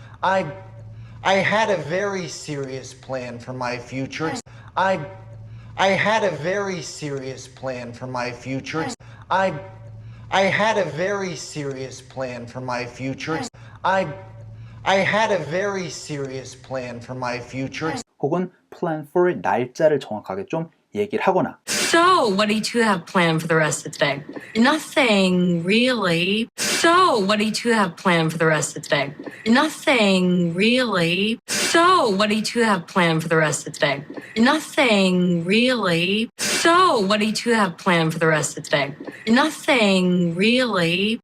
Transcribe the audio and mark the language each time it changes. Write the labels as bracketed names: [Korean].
[English] I had a very serious plan for my future. I had a very serious plan for my future. I had a very serious plan for my future. I had a very serious plan for my future. [Korean] 혹은 plan for 날짜를 정확하게 좀 얘기를 하거나 [English] So, what do you two have planned for the rest of the day? Nothing, really. So, what do you two have planned for the rest of the day? Nothing, really. So, what do you two have planned for the rest of the day? Nothing, really. So, what do you two have planned for the rest of the day? Nothing, really.